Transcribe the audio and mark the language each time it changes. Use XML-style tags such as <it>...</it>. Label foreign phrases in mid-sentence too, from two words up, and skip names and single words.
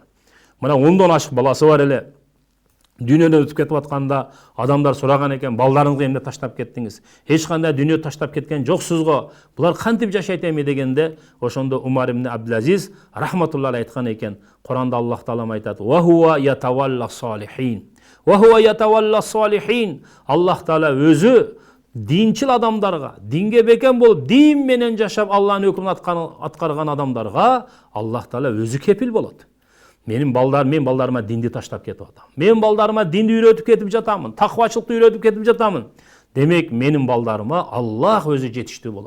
<ky>Мына 10дон ашык баласы бар эле. Дүйнөдөн өтүп кетип атканда адамдар сураган экен, балдарыңызды эмне таштап кеттиңиз? Эч кандай дүйнө таштап кеткен жоксуз го. Булар кантип жашайт эми дегенде, ошондо Умар ибн Абдулазиз рахматуллахи айткан экен. Куранда Аллах Таала айтат:</ky> <ar>"وهو يتولى الصالحين." وهو يتولى الصالحين.</ar> <ky>Аллах Таала өзү динчил адамдарга, динге бекем болуп, дин менен жашап Алланын өкүмүн аткарган адамдарга Аллах Таала өзү кепил болот. Мен балдарыма динди таштап кетип атам. Мен балдарыма динди үйрөтүп кетип жатамын, таквачылыкты үйрөтүп кетип жатамын. Демек менин балдарыма Аллах өзү жетиштүү болот.</ky>